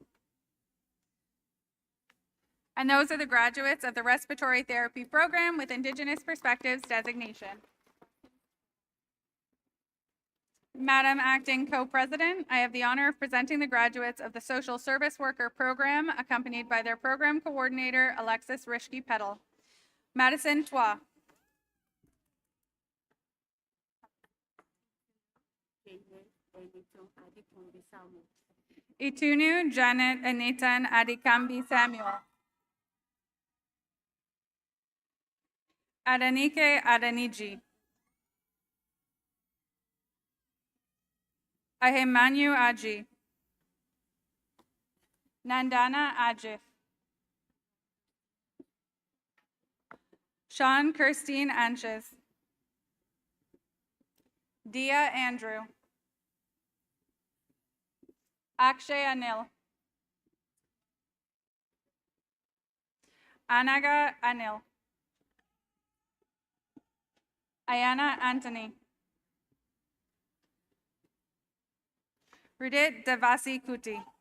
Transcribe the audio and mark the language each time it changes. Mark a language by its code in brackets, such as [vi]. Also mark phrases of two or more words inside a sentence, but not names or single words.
[en] And those are the graduates of the respiratory therapy program with Indigenous Perspectives designation. Madam Acting Co-President, I have the honor of presenting the graduates of the Social Service Worker program, accompanied by their program coordinator, Alexis Rishke-Petal. Madison Twa. Itunu Janet Anitan Adikambi Samuel. Adanike Adaniji. Ahimanyu Aji. Nandana Ajif. Sean Kirstine Anches. Dia Andrew. Akshay Anil. Anaga Anil. Ayana Anthony. Rudit Devasi Kuti.